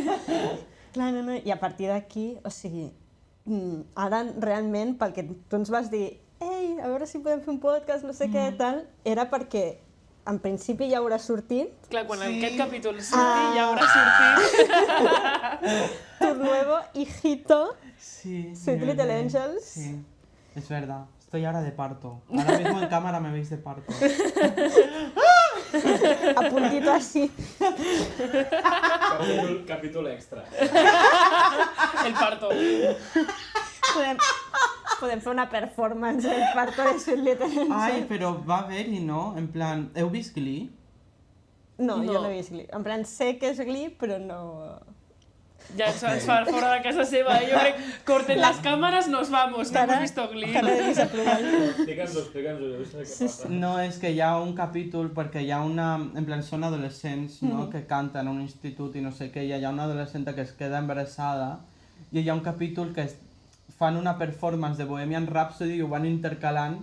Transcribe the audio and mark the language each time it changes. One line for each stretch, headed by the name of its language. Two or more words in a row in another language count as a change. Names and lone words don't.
Catalan: clar, no, i a partir d'aquí, o sigui, ara realment pel que tu ens vas dir ei, a veure si podem fer un podcast, no sé què, tal, era perquè en principi ja haurà sortit Clar, quan Sí. aquest capítol surti ja haurà sortit.
Spanish: tu nuevo hijito, Sí, Sweet mi Little bebé. Angels. Sí, es verdad. Estoy ahora de parto. Ahora mismo en cámara me veis de parto. a puntito así.
Catalan: Capítol extra.
Spanish: El parto.
Catalan: Podem fer una performance del parto de Sweet Little Angels. Ai, però va haver-hi, no? En plan, heu vist Glee? No, jo No. no he vist Glee. En plan, sé que és Glee, però no... Ja ens fa fora de casa seva. Jo crec, corten les càmeres,
Spanish: nos vamos. No hemos visto Glee.
Catalan: Cara de desaprovall. Explica'ns-ho, jo sé què passa. No, és que hi ha un capítol, perquè hi ha una... En plan, són adolescents, no?, que canten a un institut i no sé què, i hi ha una adolescent que es queda embarassada, i hi ha un capítol que fan una performance de Bohemian Rhapsody i ho van intercalant